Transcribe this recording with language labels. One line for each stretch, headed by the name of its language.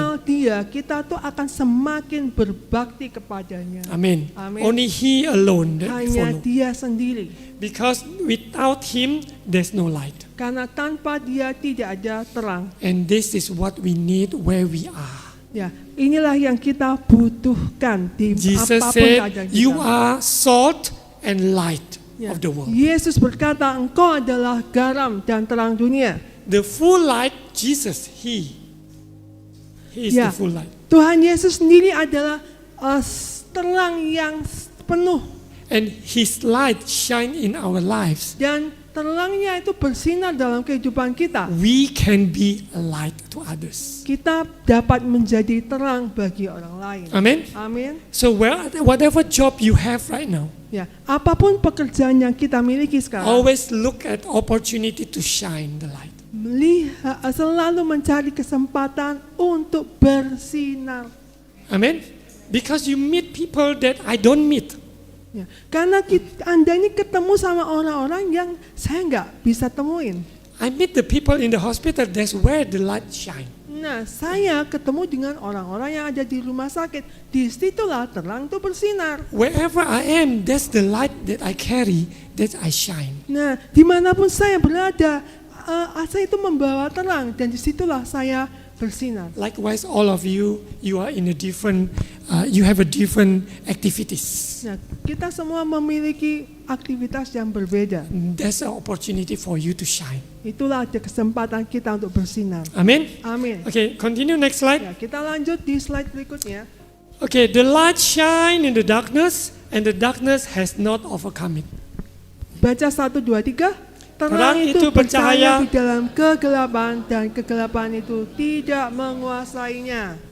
Indonesian: mengenal Dia, kita tuh akan semakin berbakti kepadanya. Amen. Amen.
English: Only He alone that
Indonesian: Hanya
English: follow.
Indonesian: Dia sendiri.
English: Because without Him, there's no light.
Indonesian: Karena tanpa Dia tidak ada terang.
English: And this is what we need where we are.
Indonesian: Ya, inilah yang kita butuhkan di
English: Jesus
Indonesian: apapun
English: said,
Indonesian: keadaan kita.
English: you are salt and light
Indonesian: Ya.
English: of the world.
Indonesian: Yesus berkata, engkau adalah garam dan terang dunia.
English: The full light, Jesus, He is
Indonesian: Ya.
English: the full light.
Indonesian: Tuhan Yesus sendiri adalah terang yang penuh.
English: And His light shine in our lives.
Indonesian: Dan terangnya itu bersinar dalam kehidupan kita.
English: We can be a light to others.
Indonesian: Kita dapat menjadi terang bagi orang lain.
English: Amen.
Indonesian: Amin.
English: So whatever job you have right now,
Indonesian: Ya, apapun pekerjaan yang kita miliki sekarang,
English: always look at opportunity to shine the light.
Indonesian: selalu mencari kesempatan untuk bersinar.
English: Amen. Because you meet people that I don't meet.
Indonesian: Ya, karena Anda ini ketemu sama orang-orang yang saya nggak bisa temuin.
English: I meet the people in the hospital. That's where the light shine.
Indonesian: Nah, saya ketemu dengan orang-orang yang ada di rumah sakit. Disitulah terang itu bersinar.
English: Wherever I am, that's the light that I carry, that I shine.
Indonesian: Nah, dimanapun saya berada, saya itu membawa terang dan disitulah saya bersinar.
English: Likewise, all of you are in a different, you have a different activities.
Indonesian: Nah, kita semua memiliki aktivitas yang berbeda.
English: That's an opportunity for you to shine.
Indonesian: Itulah ada kesempatan kita untuk bersinar.
English: Amen.
Indonesian: Amin.
English: Okay, continue next slide.
Indonesian: Ya, kita lanjut di slide berikutnya.
English: Okay, the light shine in the darkness, and the darkness has not overcome it.
Indonesian: Baca 1, 2, 3. Terang Terang itu itu bercahaya. bercahaya di dalam kegelapan dan kegelapan itu tidak menguasainya.